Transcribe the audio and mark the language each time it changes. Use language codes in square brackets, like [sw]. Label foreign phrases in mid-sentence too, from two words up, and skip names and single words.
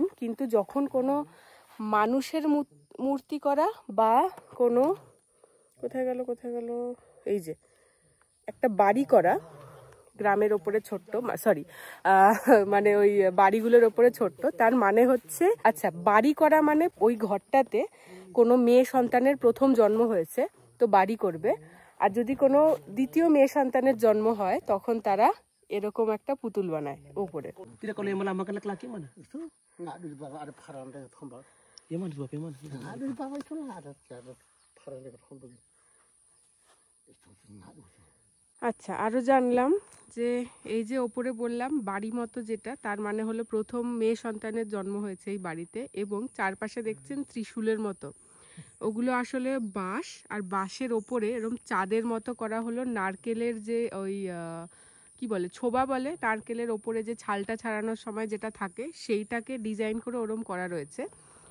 [bn] কিন্তু যখন কোনো মানুষের মূর্তি করা বা কোনো, কোথায় গেল, এই যে একটা বাড়ি করা গ্রামের ওপরে ছোট্ট, সরি মানে ওই বাড়িগুলোর ওপরে ছোট্ট, তার মানে হচ্ছে, আচ্ছা বাড়ি করা মানে ওই ঘরটাতে কোনো মেয়ে সন্তানের প্রথম জন্ম হয়েছে তো বাড়ি করবে, আর যদি কোনো দ্বিতীয় মেয়ে সন্তানের জন্ম হয় তখন তারা এরকম একটা পুতুল বানায় উপরে। [id] Kalau yang melambangkan laki-laki mana? Itu nggak di bawah ada paharan dengan tombak. Yang mana? Yang mana? Ada di bawah itu lah ada paharan dengan tombak. Itu nggak ada. [bn] আচ্ছা, আরও জানলাম যে এই যে ওপরে বললাম বাড়ি মতো যেটা, তার মানে হলো প্রথম মেয়ে সন্তানের জন্ম হয়েছে এই বাড়িতে, এবং চারপাশে দেখছেন ত্রিশূলের মতো, ওগুলো আসলে বাঁশ, আর বাঁশের ওপরে এরকম চাঁদের মতো করা হলো নারকেলের যে ওই কি বলে, ছোবা বলে, নারকেলের ওপরে যে ছালটা ছাড়ানোর সময় যেটা থাকে, সেইটাকে ডিজাইন করে ওরম করা রয়েছে।